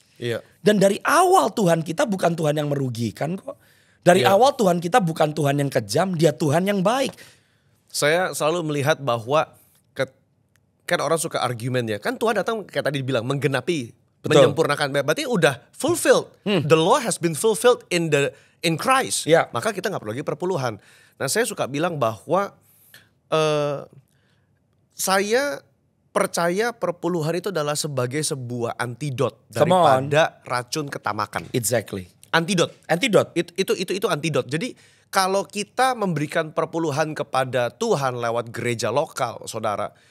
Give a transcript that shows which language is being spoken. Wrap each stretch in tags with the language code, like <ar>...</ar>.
<id>Iya. Dan dari awal Tuhan kita bukan Tuhan yang merugikan kok. Dari Iya. awal Tuhan kita bukan Tuhan yang kejam, dia Tuhan yang baik. Saya selalu melihat bahwa kan orang suka argumen ya. Kan Tuhan datang kayak tadi dibilang menggenapi Betul. Menyempurnakan. Berarti udah fulfilled.</id> <en>The law has been fulfilled in Christ.</en> <id>Ya. Maka kita nggak perlu lagi perpuluhan. Nah, saya suka bilang bahwa saya percaya perpuluhan itu adalah sebagai sebuah antidot</id> <en>Come on.</en> <id>daripada racun ketamakan.</id> <en>Exactly.</en> <id>Antidot. Antidot. Itu antidot. Jadi kalau kita memberikan perpuluhan kepada Tuhan lewat gereja lokal, saudara.</id>